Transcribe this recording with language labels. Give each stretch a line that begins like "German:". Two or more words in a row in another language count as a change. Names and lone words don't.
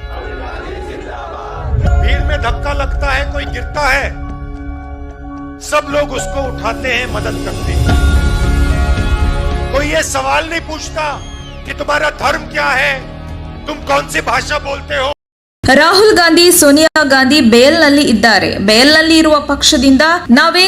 Hindi: भीड़ में धक्का लगता है, कोई गिरता है, सब लोग उसको उठाते हैं, मदद करते हैं। कोई ये सवाल नहीं पूछता कि तुम्हारा धर्म क्या है, तुम कौन सी भाषा बोलते हो।
Kannada: ರಾಹುಲ್ ಗಾಂಧಿ ಸೋನಿಯಾ ಗಾಂಧಿ ಬೇಲ್ನಲ್ಲಿ ಇದ್ದಾರೆ. ಬೇಲ್ನಲ್ಲಿ ಇರುವ ಪಕ್ಷದಿಂದ ನಾವೇ